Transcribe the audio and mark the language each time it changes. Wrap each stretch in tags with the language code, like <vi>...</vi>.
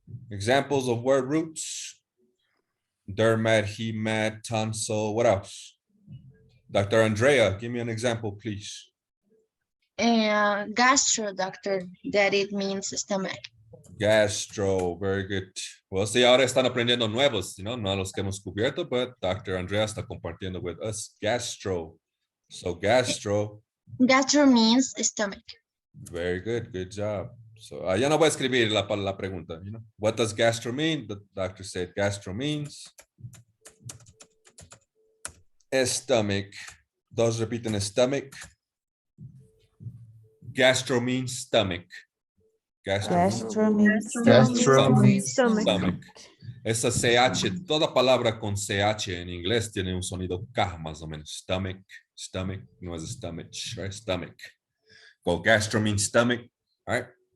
<en>Examples of word roots. Dermat, hemat, tonsil. What else? Dr. Andrea, give me an example, please. Gastro, doctor, that it means stomach. Gastro, very good.</en> <es>Well, sí, ahora están aprendiendo nuevos,</es> <en>you know,</en> <es>no los que hemos cubierto, but Dr.</es> <en>Andrea</en> <es>está compartiendo</es> <en>with us. Gastro. So gastro. Gastro means stomach. Very good, good job. So</en> <es>ya no voy a escribir la pregunta,</es> <en>you know. What does gastro mean? The doctor said gastro means stomach.</en> <es>Dos repiten stomach.</es> <en>Gastro means stomach. Gastro means stomach.</en> <es>Esa CH, toda palabra con CH en inglés tiene un sonido K más o menos.</es> <en>Stomach, stomach,</en> <es>no es</es> <en>stomach, right? Stomach. Well, gastro means stomach, all right?</en>